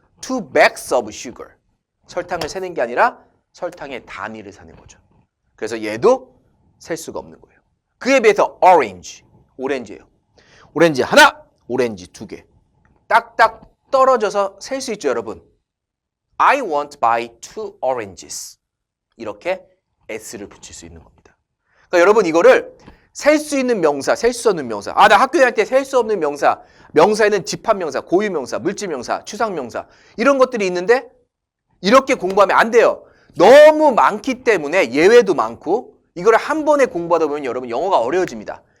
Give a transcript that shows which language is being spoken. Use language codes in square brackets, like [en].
[en] two bags of sugar [ko] 설탕을 세는 게 아니라 설탕의 단위를 사는 거죠. 그래서 얘도 셀 수가 없는 거예요. 그에 비해서 오렌지예요. 오렌지 하나, 오렌지 두 개. 딱딱 떨어져서 셀 수 있죠, 여러분. [en] I want to buy two oranges. [ko] 이렇게 s를 붙일 수 있는 겁니다. 그러니까 여러분 이거를 셀 수 있는 명사, 셀 수 없는 명사. 나 학교 다닐 때 셀 수 없는 명사, 명사에는 집합명사, 고유명사, 물질명사, 추상명사 이런 것들이 있는데 이렇게 공부하면 안 돼요. 너무 많기 때문에 예외도 많고 이걸 한 번에 공부하다 보면 여러분 영어가 어려워집니다.